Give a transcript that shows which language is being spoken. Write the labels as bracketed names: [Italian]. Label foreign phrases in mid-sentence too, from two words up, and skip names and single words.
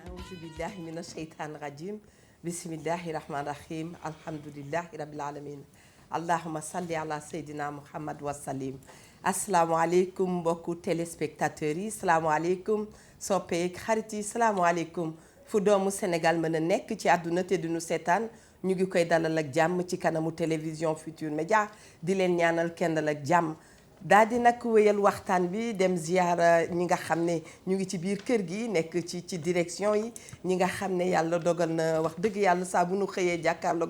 [Arabic] أعوذ بالله من الشيطان الرجيم بسم الله الرحمن الرحيم الحمد لله رب العالمين اللهم صل على سيدنا محمد وسلم [Wolof] asalaamaaleykum mbokku téléspectateurs yi salaamaaleykum soppeek xarit yi salaamaaleykum fu doomu Sénégal mën a nekk ci àdduna te duñu seetaan ñu ngi koy dalal ak jàmm ci kanamu télévision Futurs Médias di leen ñaanal kenn dal ak jàmm daal di nag wéyal waxtaan bi dem ziyaara ñi nga xam ne ñu ngi ci biir kër gi nekk ci direction yi ñi nga xam ne yàlla dogal na wax dëgg yàlla saa bu nu xëyee jàkkaarloog